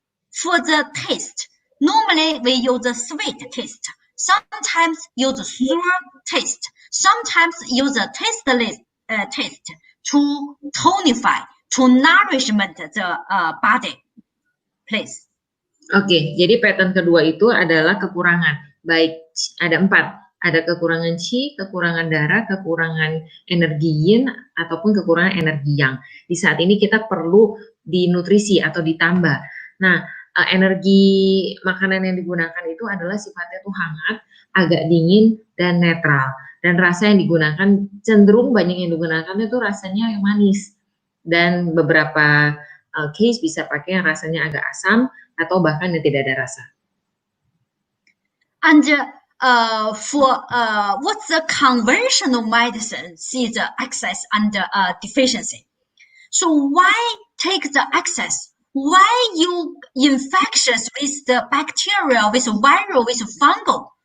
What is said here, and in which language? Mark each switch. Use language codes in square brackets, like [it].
[en] For the taste, normally we use the sweet taste. Sometimes use the sour taste. Sometimes use the tasteless taste to tonify, to nourishment the body. Please. [id] Oke, jadi pattern kedua itu adalah kekurangan. Baik, ada 4. Ada kekurangan Qi, kekurangan darah, kekurangan energi Yin, ataupun kekurangan energi Yang. Di saat ini kita perlu dinutrisi atau ditambah. Nah, energi makanan yang digunakan itu adalah sifatnya tuh hangat, agak dingin, dan netral. Dan rasa yang digunakan, cenderung banyak yang digunakan itu rasanya yang manis. Dan beberapa case bisa pakai yang rasanya agak asam, atau bahkan yang tidak ada rasa. [en] And for what's the conventional medicine see the excess and deficiency? So why take the excess? Why you infectious with the bacteria, with viral, with fungal?